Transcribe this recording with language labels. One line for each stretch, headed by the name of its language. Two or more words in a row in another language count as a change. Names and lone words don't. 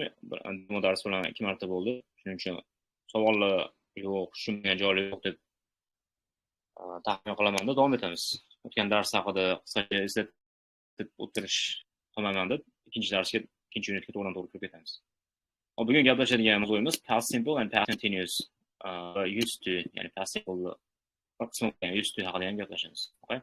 Uzbek: Bu dars bilan 2 marta bo'ldi. Shuning uchun savollar yo'q, tushunmagan joylar yo'q deb taxmin qilaman-da, davom etamiz. O'tgan dars haqida qisqacha eslatib o'tirish qilmaman deb, ikkinchi unitga to'g'ri kirib ketamiz. Bugun gaplashadigan mavzuimiz
English: past simple and past continuous used to,
Uzbek: ya'ni
English: past simple used to
Uzbek: haqida ham gaplashamiz. Okay?